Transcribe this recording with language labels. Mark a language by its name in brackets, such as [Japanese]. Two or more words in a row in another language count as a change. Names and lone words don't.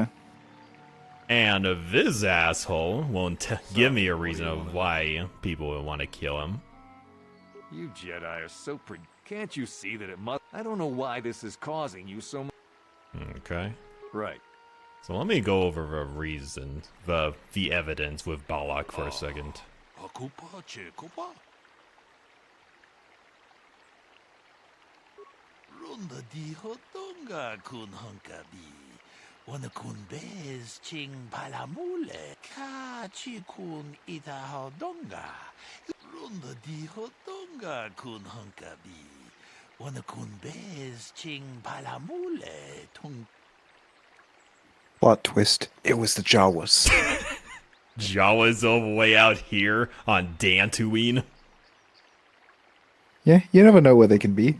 [English] And this asshole won't give me a reason of why people would want to kill him. You Jedi are so Can't you see that it must... I don't know why this is causing you so much... Okay. Right. So let me go over the reason, the evidence with Balak for a second. Runda di hotonga kun hunkabi. Wana kun bez ching palamule. Ka chi kun ita hodonga. Runda di hotonga kun hunkabi. Wana kun bez ching palamule. Tung. Plot twist. It was the Jawas. Jawas all the way out here on Dantooine. Yeah, you never know where they can be.